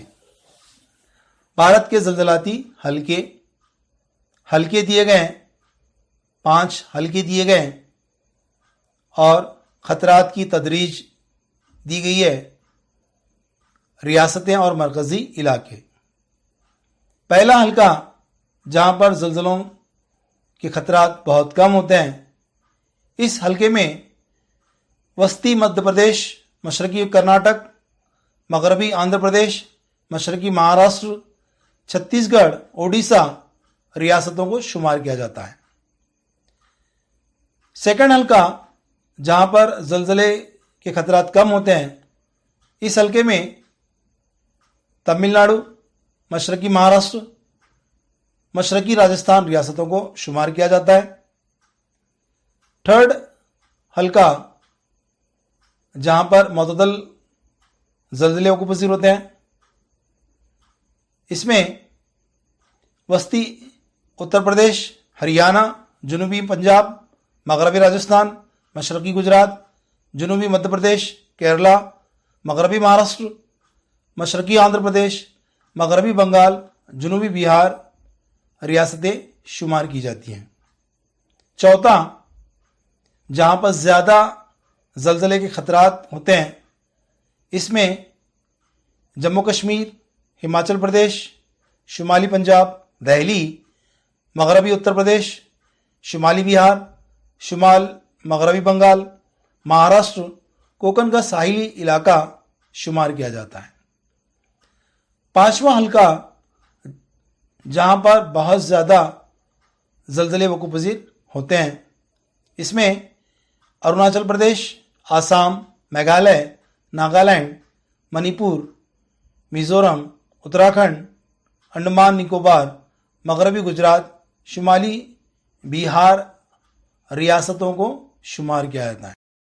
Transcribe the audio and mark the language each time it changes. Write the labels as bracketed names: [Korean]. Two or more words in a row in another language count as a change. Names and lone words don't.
[Urdu] بھارت کے زلزلاتی حلقے دیے گئے ہیں، 5 حلقے دیے گئے ہیں اور خطرات کی تدریج دی گئی ہے، ریاستیں اور مرکزی علاقے۔ پہلا حلقہ جہاں پر زلزلوں کے خطرات بہت کم ہوتے ہیں، اس حلقے میں وسطی مدھیہ پردیش، مشرقی کرناٹک، مغربی آندھرا پردیش، مشرقی مہاراشٹر، چھتیس گڑھ، اڈیشہ ریاستوں کو شمار کیا جاتا ہے۔ سیکنڈ حلقہ جہاں پر زلزلے کے خطرات کم ہوتے ہیں، اس حلقے میں تمل ناڈو، مشرقی مہاراشٹر، مشرقی راجستھان ریاستوں کو شمار کیا جاتا ہے۔ تھرڈ حلقہ جہاں پر معتدل زلزلے وقوع پذیر ہوتے ہیں، اس میں وسطی اتر پردیش، ہریانہ، جنوبی پنجاب، مغربی راجستھان، مشرقی گجرات، جنوبی مدھیہ پردیش، کیرلا، مغربی مہاراشٹر، مشرقی آندھرا پردیش، مغربی بنگال، جنوبی بہار ریاستیں شمار کی جاتی ہیں۔ چوتھا، جہاں پر زیادہ زلزلے کے خطرات ہوتے ہیں، اس میں جموں کشمیر، ہماچل پردیش، شمالی پنجاب، دہلی، مغربی اتر پردیش، شمالی بہار، شمال مغربی بنگال، مہاراشٹر، کوکن کا ساحلی علاقہ شمار کیا جاتا ہے۔ پانچواں حلقہ جہاں پر بہت زیادہ زلزلے وقوع پذیر ہوتے ہیں، اس میں اروناچل پردیش، آسام، میگھالیہ، ناگالینڈ، منی پور، میزورم، اتراکھنڈ، انڈمان نکوبار، مغربی گجرات، شمالی بہار ریاستوں کو شمار کیا جاتا ہے۔